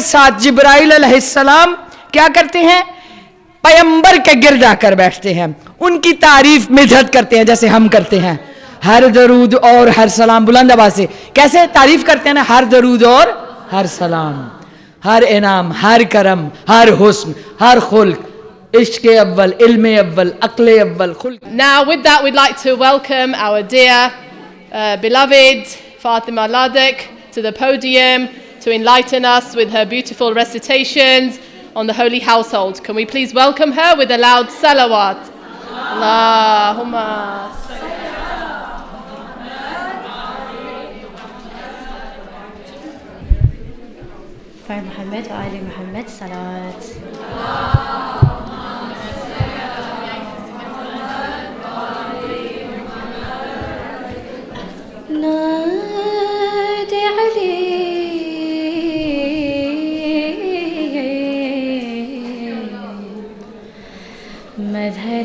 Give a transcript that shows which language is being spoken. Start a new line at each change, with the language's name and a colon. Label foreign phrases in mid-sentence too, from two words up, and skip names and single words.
Urdu: ساتھ جبرائیل علیہ السلام کیا کرتے ہیں, پیمبر کے گرد آ کر بیٹھتے ہیں, ان کی تعریف مدحت کرتے ہیں جیسے ہم کرتے ہیں, ہر درود اور ہر سلام, بلند آواز سے کیسے تعریف کرتے ہیں نا, ہر درود اور ہر سلام, ہر انعام, ہر کرم, ہر حسن, ہر خلق, عشق اول, علم اول, عقل اول, خلق.
English: Now with that we'd like to welcome our dear beloved Fatima Ladek to the podium to enlighten us with her beautiful recitations on the Holy Household. Can we please welcome her with a loud salawat? Allahumma for
Arabic: محمد وآل محمد
English: salawat.
Arabic: نادي علي مظهر